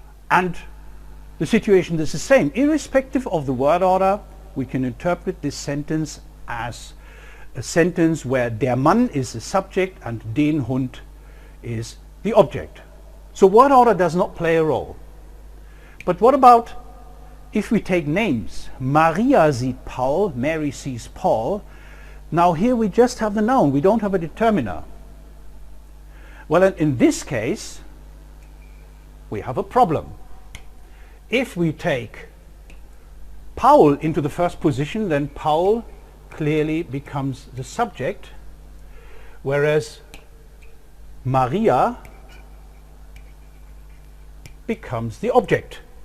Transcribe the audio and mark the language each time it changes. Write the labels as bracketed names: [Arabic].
[English] And the situation is the same. Irrespective of the word order, we can interpret this sentence as a sentence where der Mann is the subject and den Hund is the object. So word order does not play a role. But what about if we take names? [German] Maria sieht Paul, [English] Mary sees Paul. Now here we just have the noun, we don't have a determiner. Well, in this case, we have a problem. If we take Paul into the first position, then Paul clearly becomes the subject, whereas Maria becomes the object.